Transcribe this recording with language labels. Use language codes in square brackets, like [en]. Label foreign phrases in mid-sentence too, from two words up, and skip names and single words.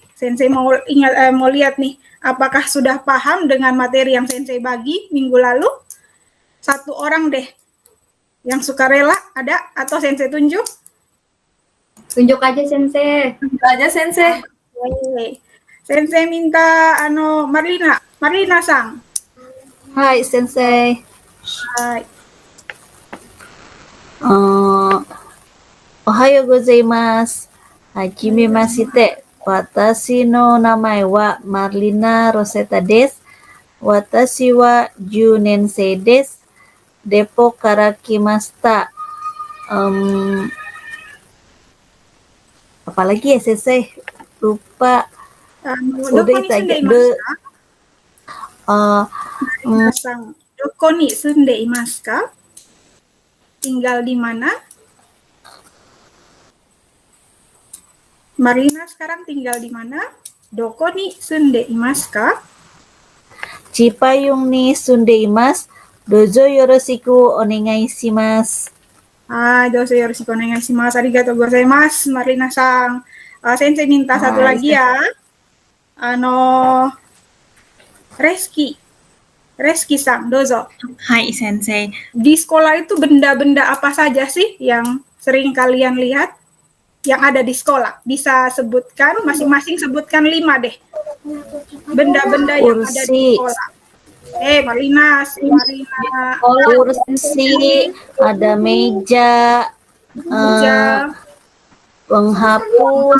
[id] Sensei mau lihat nih, apakah sudah paham dengan materi yang Sensei bagi minggu lalu? Satu orang deh yang sukarela ada atau Sensei tunjuk? Tunjuk aja Sensei. Tunjuk aja Sensei. Sensei minta Marlina-san. [ja] はい、先生. はい. おはようございます. Hajime mashite. Watashi no namae wa Marlina Rosetta desu. 私は10年生です. Depo から来ました. [id] Apalagi ya Sensei? Lupa. [ja] どこに住んでいますか? [id] Tinggal di mana? Marina sekarang tinggal di mana? [ja] どこに住んでいますか? Cipayung ni sundeimasu. どうぞよろしくお願いします. どうぞよろしくお願いします。ありがとうございます、Marinaさん. [id] Sensei minta satu lagi ya. [ja] Reski-san, dozo. はい、先生. [id] Di sekolah itu benda-benda apa saja sih yang sering kalian lihat yang ada di sekolah? Bisa sebutkan, masing-masing sebutkan 5 deh. Benda-benda yang ada di sekolah. Marina. Kursi, ada meja, penghapus,